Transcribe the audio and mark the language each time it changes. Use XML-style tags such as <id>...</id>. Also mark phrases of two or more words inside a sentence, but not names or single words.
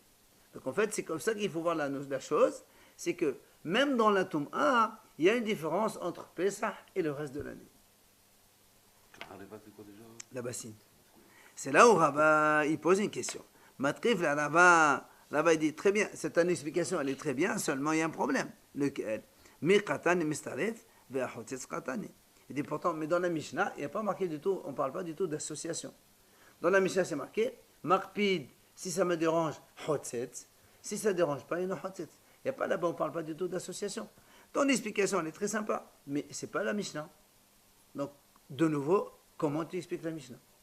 <fr>Donc en fait, c'est comme ça qu'il faut voir la chose, c'est que même dans la Toum'a, il y a une différence entre Pessah et le reste de l'année. La bassine. C'est là où Rabat il pose une question. Matrif, la Rabat il dit très bien, cette explication elle est très bien, seulement il y a un problème. Lequel?</fr> <he>מקטן מצטרף וחוצץ קטן.</he> <fr>Il dit pourtant, mais dans la Mishnah, il n'y a pas marqué du tout, on ne parle pas du tout d'association. Dans la Mishnah, c'est marqué Makpid, si ça me dérange, Hotzetz. Si ça ne dérange pas, il y a Hotzetz. Il n'y a pas là-bas, on ne parle pas du tout d'association. Ton explication, elle est très sympa, mais ce n'est pas la Mishnah. Donc, de nouveau, comment tu expliques la Mishnah?</fr>